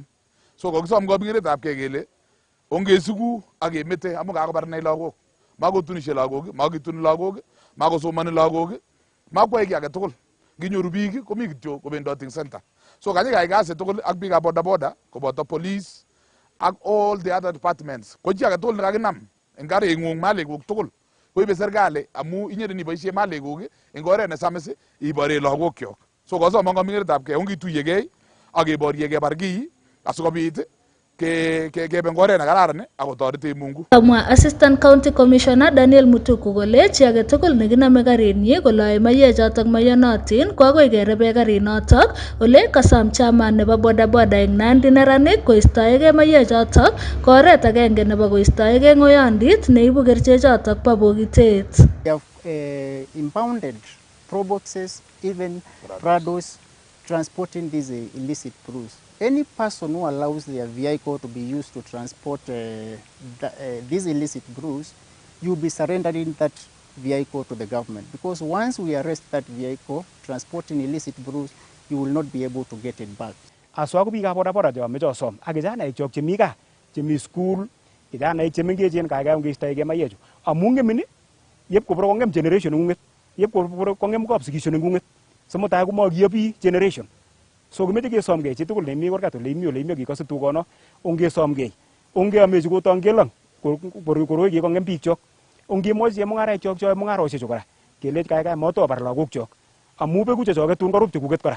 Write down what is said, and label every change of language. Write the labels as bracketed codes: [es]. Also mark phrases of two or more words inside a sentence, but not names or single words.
[kln] So kokisom kabingetab kei kele ongesiku ak kemete amu kakobar nei lagok. Makotunishe lagok, makituni lagok, makosomani lagok, makwai kiy age tugul. Nginyoru biik komi kityo kobendoting center. So kanyikai kasi tugul ak biikab bodaboda koboto police ak [en] all the other departments. [kln] Ko chi age tugul nekakinam eng karing'ung maleguk tugul koibe serikali amu inye niboisie maleguk eng oret nesamis ibore lagokyok. So kosom kabingetab kei ongituiyegei ak keborye kebar kiy asikobit kebe ngoret nekararan akotorete Mungu. Kamwa [en] Assistant County Commissioner [kln] Daniel Mutuku kole chi age tugul nekiname karinyi koloe mayechotok mayanotin ko agoi kerebe karinotok ole kasom chairman nebo bodaboda eng Nandi neranik koistoegei mayechotok ko oret agenge nebo koistoegei ngoyondit neibu kerichechotok bo bokitet. [en] We have impounded proboxes, even prados, transporting these illicit brews. Any person who allows their vehicle to be used to transport these illicit brews, you'll be surrendering that vehicle to the government. Because once we arrest that vehicle transporting illicit brews, you will not be able to get it back. [kln] Aswa ko biikab bodaboda chebo som ak kijanaek chok chemi gaa, chemi school, kijanaek chemengechen kaikai ongeistoegei mayechu. Amu ngemin yep kobor kongem generation ng'ung'et, yep kobor kongem kapsikisio ng'ung'et. Semutai komakiyobi generation. So kimeche kesomgei chitugul nemi kurgat ole imi kikose tukono ongesomgei ongeamechi kotongelang koroi kikongem biik chok ongemwochi chemung'araek chok choe mung'arosiek chu kora kelech kaikai motobar lagok chok amu beku chechoket tun korup chekuket kora.